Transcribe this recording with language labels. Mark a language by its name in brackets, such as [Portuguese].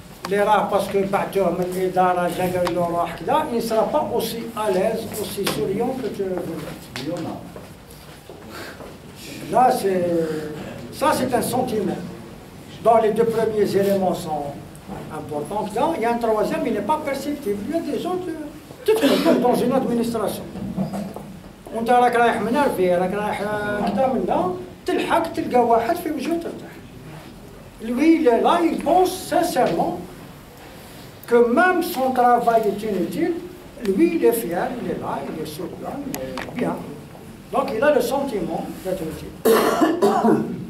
[French] les rats parce que il ne sera pas aussi à l'aise, aussi souriant que tu veux. Là, ça c'est un sentiment. Dans les deux premiers éléments sont importants. Là, il y a un troisième, il n'est pas perceptible. Il y a des gens dans une administration. [Arabic] وانت راك رايح منرفي راك رايح كذا من ده تلحق تلقى واحد في وجهه ترتاح. [French] Lui, il est là, il pense sincèrement que même son travail est inutile, lui, il est fier, il est là, il est souriant, il est bien. Donc, il a le sentiment d'être utile.